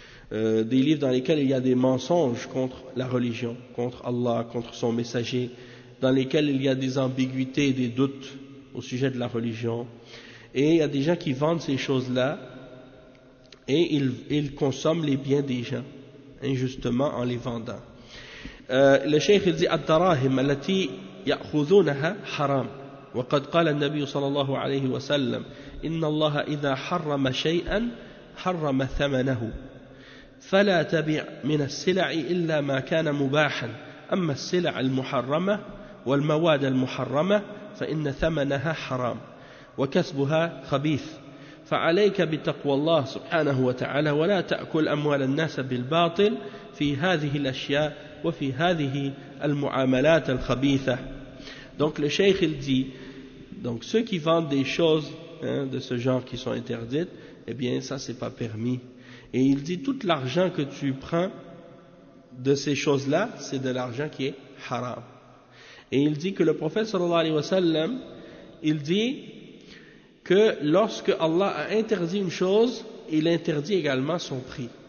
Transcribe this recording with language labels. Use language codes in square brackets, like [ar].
[fr] Des livres dans lesquels il y a des mensonges contre la religion, contre Allah, contre son messager, dans lesquels il y a des ambiguïtés et des doutes au sujet de la religion. Et il y a des gens qui vendent ces choses-là, et ils consomment les biens des gens, injustement en les vendant. Le cheikh il dit [ar] الدراهم التي يأخذونها حرام وقد قال النبي صلى الله عليه وسلم إن الله إذا حرم شيئا حرم ثمنه فلا تبع من السلع إلا ما كان مباحا أما السلع المحرمة والمواد المحرمة فإن ثمنها حرام وكسبها خبيث فعليك بتقوى الله سبحانه وتعالى ولا تأكل أموال الناس بالباطل في هذه الأشياء وفي هذه المعاملات الخبيثة. [fr] Donc le cheikh il dit, donc ceux qui vendent des choses de ce genre qui sont interdites, eh bien ça c'est pas permis. Et il dit tout l'argent que tu prends de ces choses-là, c'est de l'argent qui est haram. Et il dit que le prophète sallallahu alayhi wa sallam, il dit que lorsque Allah a interdit une chose, il interdit également son prix.